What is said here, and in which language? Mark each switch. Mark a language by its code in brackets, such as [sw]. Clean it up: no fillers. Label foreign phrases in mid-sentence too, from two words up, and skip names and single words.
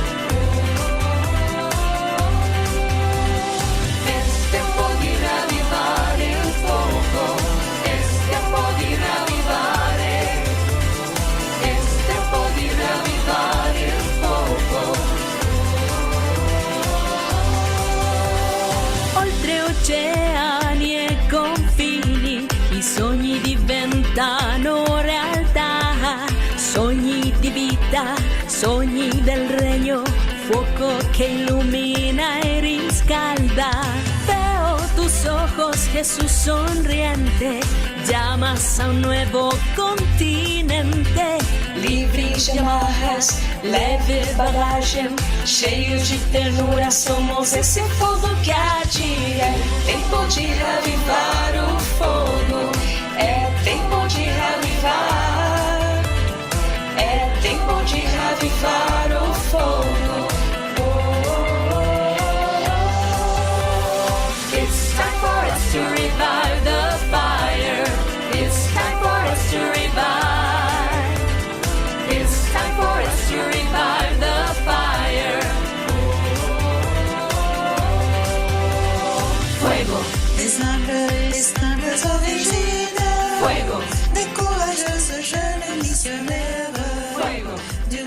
[es] Es tiempo de reavivar el fuego. Es tiempo de reavivar. Es tiempo de reavivar el fuego. [it] Oltre oceani e confini, i sogni diventano realtà, sogni di vita, sogni del regno, fuoco [es] que ilumina y riscalda. Veo tus ojos, Jesús sonriente, llamas a un nuevo continente. [pt] Livres de amarras, leve bagagem, cheios de ternura, somos esse fogo que adia. Tempo de reavivar o fogo, é tempo de reavivar, é tempo de reavivar o fogo. [en] It's time for us to revive the fire. It's time for us to revive. It's time for us to revive the fire. [es] Fuego. [fr] Des humbles origines. [es] Fuego. [fr] Des courageuses jeunes missionnaires. [es] Fuego.